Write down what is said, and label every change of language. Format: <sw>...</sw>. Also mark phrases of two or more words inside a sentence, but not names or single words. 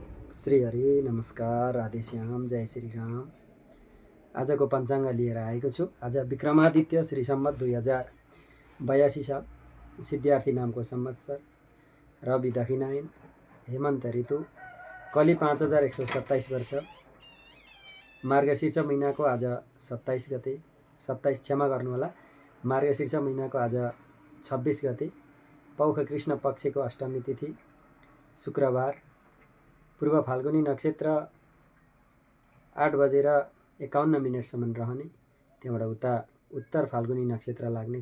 <ne>श्री हरि नमस्कार, राधे श्याम, जय श्री राम। आजको पञ्चाङ्ग लिएर आएको छु। आज विक्रमादित्य श्री सम्वत 2082 साल, सिद्धार्थी नामको संवत्सर, रवि दक्षिणायन, हेमन्त ऋतु, कली 5127 वर्ष, मार्गशीर्ष महिनाको आज 27 गते, 27 क्षमा गर्नुहोला, मार्गशीर्ष महिनाको आज 26 गते, पौष कृष्ण पक्षको अष्टमी तिथि, शुक्रबार, पूर्व फाल्गुनी नक्षत्र 8:51 रहने, त्यहाँबाट उता उत्तर फाल्गुनी नक्षत्र लाग्नेछ।</ne>